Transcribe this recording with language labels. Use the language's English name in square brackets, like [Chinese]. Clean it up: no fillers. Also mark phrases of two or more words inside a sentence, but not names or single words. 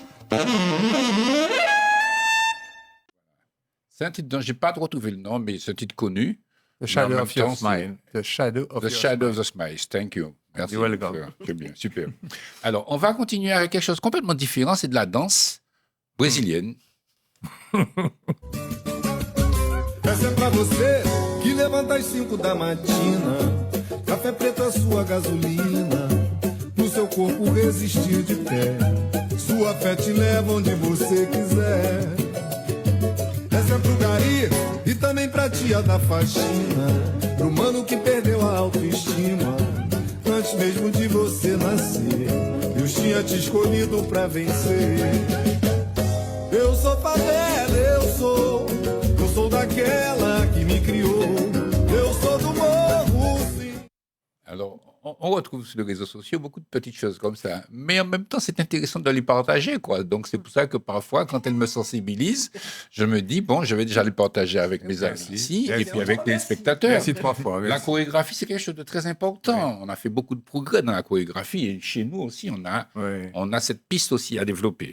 [French] C'est un titre dont je n'ai pas retrouvé le nom, mais c'est un titre connu. [English] The Shadow of Your Smile. The Shadow of the Smile. Thank you. Merci. You're welcome. [French] C'est bien, super. Alors, on va continuer avec quelque chose complètement différent. C'est de la danse brésilienne. [Portuguese] Essa é pra você que levanta às 5 da matina. Café preto é sua gasolina. No seu corpo resistir de pé. Sua fé te leva onde você quiser. Essa é pro gari e também pra tia da faxina. Pro mano que perdeu a autoestima. Antes mesmo de você nascer, Deus tinha te escolhido pra vencer. Eu sou favela, eu sou daquela que me criou. Eu sou do morro, sim. [French] Alors, on retrouve sur les réseaux sociaux beaucoup de petites choses comme ça. Mais en même temps, c'est intéressant de les partager, quoi. Donc, c'est pour ça que parfois, quand elles me sensibilisent, je me dis, bon, je vais déjà les partager avec mes amis ici et puis avec les spectateurs. Merci 3 fois. La Merci. chorégraphie, c'est quelque chose de très important. On a fait beaucoup de progrès dans la chorégraphie et chez nous aussi, on a cette piste aussi à développer.